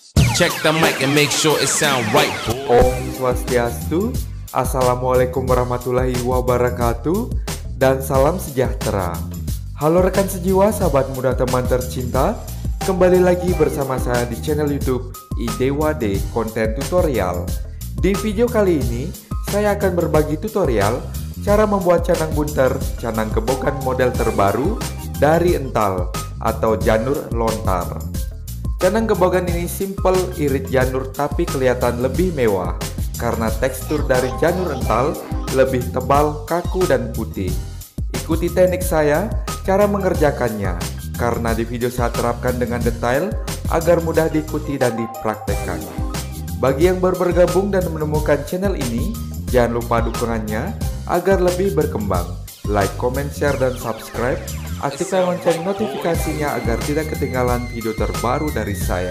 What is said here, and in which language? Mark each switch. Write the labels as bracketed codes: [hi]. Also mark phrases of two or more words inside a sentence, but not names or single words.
[en] Check the mic and make sure it sound right. [sa] Om swastiastu, [ar] السلام عليكم ورحمة الله وبركاته, [id] dan salam sejahtera. Halo rekan sejiwa, sahabat muda teman tercinta. Kembali lagi bersama saya di channel YouTube IDWD Konten Tutorial. Di video kali ini, saya akan berbagi tutorial cara membuat canang bunter, canang gebogan model terbaru dari ental atau janur lontar. Canang gebogan ini simpel, irit janur tapi kelihatan lebih mewah karena tekstur dari janur ental lebih tebal, kaku dan putih. Ikuti teknik saya cara mengerjakannya karena di video saya terapkan dengan detail agar mudah diikuti dan dipraktekkan. Bagi yang baru bergabung dan menemukan channel ini, jangan lupa dukungannya agar lebih berkembang. [en] Like, comment, share, [id] dan subscribe. Aktifkan lonceng notifikasinya agar tidak ketinggalan video terbaru dari saya.